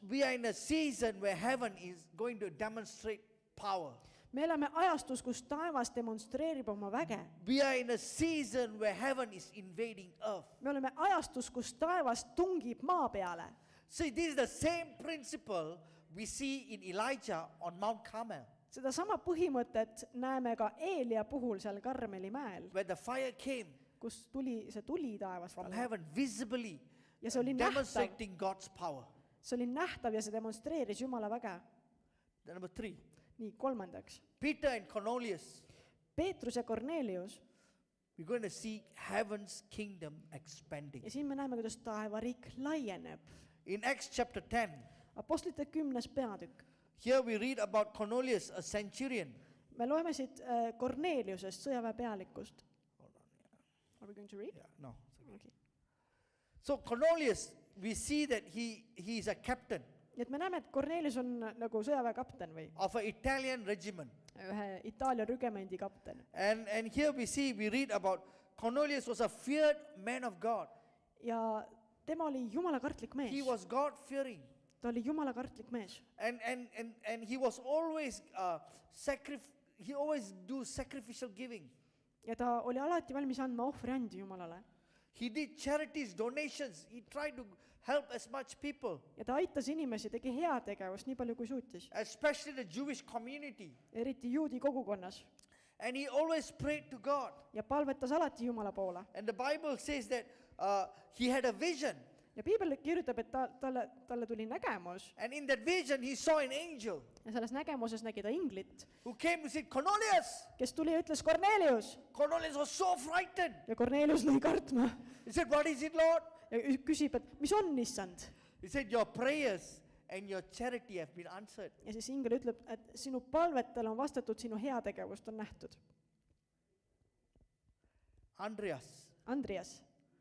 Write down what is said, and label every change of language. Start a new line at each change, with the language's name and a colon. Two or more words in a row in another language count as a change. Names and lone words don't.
English: We are in a season where heaven is going to demonstrate power.
Estonian: Me elame ajastus, kus taevas demonstreerib oma väge.
English: We are in a season where heaven is invading earth.
Estonian: Me oleme ajastus, kus taevas tungib maa peale.
English: See, this is the same principle we see in Elijah on Mount Carmel,
Estonian: Seda sama põhimõtet näeme ka Eelia puhul seal Karmeli mäel,
English: where the fire came
Estonian: kus see tuli taevast
English: from
Estonian: alla.
English: heaven visibly,
Estonian: Ja see oli nähtav,
English: demonstrating God's power.
Estonian: see oli nähtav ja see demonstreeris Jumala väge.
English: Then number 3,
Estonian: Nii, kolmandaks.
English: Peter and Cornelius.
Estonian: Peetrus ja Kornelius.
English: We're going to see heaven's kingdom expanding.
Estonian: Ja siin me näeme, kuidas taevariik laieneb.
English: In Acts chapter 10,
Estonian: Apostlite 10. peatükk.
English: here we read about Cornelius, a centurion.
Estonian: Me loeme siit Korneliusest, sõjaväepealikust.
English: Hold on, yeah. Are we going to read? Yeah, no. It's okay. Okay. So Cornelius, we see that he is a captain
Estonian: nii et me näeme, et Kornelius on nagu sõjaväekapten või
English: of an Italian regiment.
Estonian: ühe Itaalia rügemendi kapten.
English: And here we read about Cornelius was a feared man of God.
Estonian: Ja tema oli jumalakartlik mees.
English: He was God-fearing.
Estonian: Ta oli jumalakartlik mees.
English: And he was always he always do sacrificial giving.
Estonian: Ja ta oli alati valmis andma ohvriandi Jumalale.
English: He did charities, donations. He tried to help as much people,
Estonian: Ja ta aitas inimesi, tegi heategevust nii palju kui suutis.
English: especially the Jewish community.
Estonian: Eriti juudi kogukonnas.
English: And he always prayed to God.
Estonian: Ja palvetas alati Jumala poole.
English: And the Bible says that he had a vision.
Estonian: Ja piibel kirjutab, et talle tuli nägemus.
English: And in that vision, he saw an angel
Estonian: Ja selles nägemuses nägi ta inglit,
English: who came to say, Cornelius!
Estonian: kes tuli ja ütles Kornelius.
English: Cornelius was so frightened.
Estonian: Ja Kornelius lõi kartma.
English: He said, what is it, Lord?
Estonian: Ja küsib, et mis on, issand?
English: He said, your prayers and your charity have been answered.
Estonian: Ja siis ingel ütleb, et sinu palvetele on vastatud, sinu heategevust on nähtud. Andreas,